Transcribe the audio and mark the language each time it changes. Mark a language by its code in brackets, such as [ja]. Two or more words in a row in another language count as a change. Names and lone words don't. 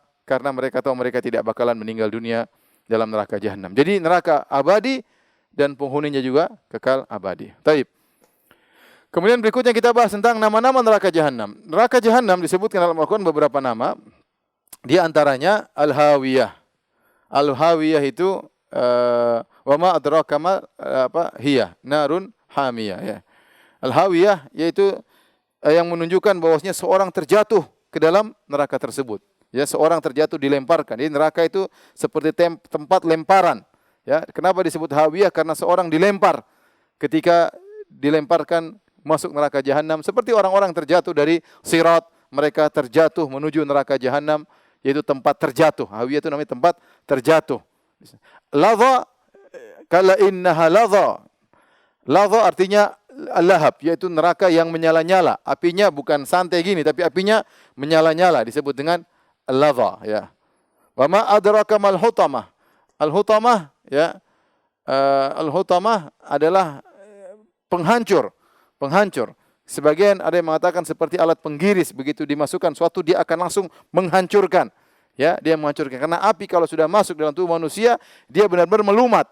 [id] Karena mereka tahu mereka tidak bakalan meninggal dunia dalam neraka Jahannam. Jadi neraka abadi dan penghuninya juga kekal abadi. Taib. Kemudian berikutnya kita bahas tentang nama-nama neraka Jahannam. Neraka Jahannam disebutkan dalam Al-Quran beberapa nama. Di antaranya Al-Hawiyah. Al-Hawiyah itu [ar] وما أدراك ما هيه نار حامية, [id] ya. Al-Hawiyah yaitu yang menunjukkan bahwasanya seorang terjatuh ke dalam neraka tersebut. Ya, seorang terjatuh dilemparkan. Jadi neraka itu seperti tempat lemparan. Ya, kenapa disebut Hawiyah? Karena seorang dilempar. Ketika dilemparkan masuk neraka Jahannam, seperti orang-orang terjatuh dari Sirat, mereka terjatuh menuju neraka Jahannam, yaitu tempat terjatuh. Hawiyah itu namanya tempat terjatuh. [ar] لظى كلا إنها لظى. [id] Ladha artinya lahab, yaitu neraka yang menyala-nyala. Apinya bukan santai gini, tapi apinya menyala-nyala, disebut dengan ladha, ya. [ar] وما أدراك ما الحطمة. [id] Al-hutamah, ya. Al-hutamah adalah penghancur. Sebagian ada yang mengatakan seperti alat penggiris, begitu dimasukkan suatu dia akan langsung menghancurkan. Ya, dia menghancurkan. Karena api kalau sudah masuk dalam tubuh manusia, dia benar-benar melumat.